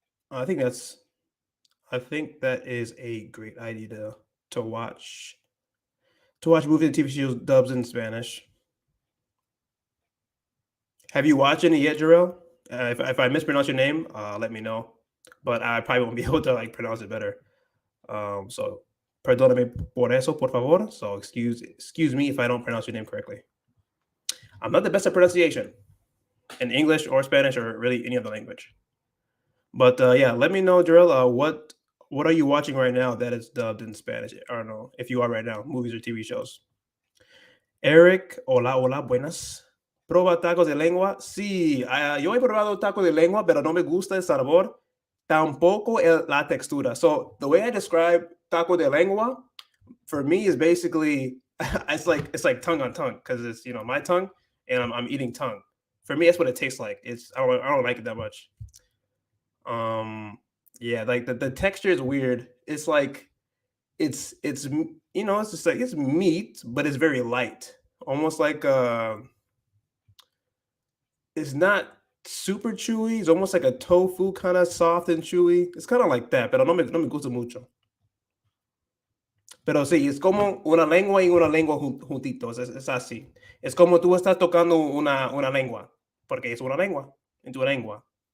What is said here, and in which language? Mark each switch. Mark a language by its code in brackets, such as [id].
[en] I think that is a great idea to watch movies and TV shows dubs in Spanish. Have you watched any yet, Jarrell? If I mispronounce your name, let me know. But I probably won't be able to like pronounce it better. [es] So perdóname por eso, por favor. [en] So excuse me if I don't pronounce your name correctly. I'm not the best at pronunciation in English or Spanish or really any other language. But yeah, let me know, Jarrell. What are you watching right now that is dubbed in Spanish? I don't know if you are right now, movies or TV shows. [es] Eric, hola, buenas. ¿Proba tacos de lengua? Sí, yo he probado tacos de lengua, pero no me gusta el sabor, tampoco la textura. [en] So the way I describe taco de lengua, for me is basically it's like tongue on tongue, because it's my tongue and I'm eating tongue. For me, that's what it tastes like. I don't like it that much. Yeah, like the texture is weird. It's like it's just like it's meat, but it's very light, almost like it's not super chewy. It's almost like a tofu, kind of soft and chewy. It's kind of like that, [es] pero no me gusta mucho. Pero sí, es como una lengua y una lengua juntitos, es así. Es como tú estás tocando una lengua, porque es una lengua en tu lengua.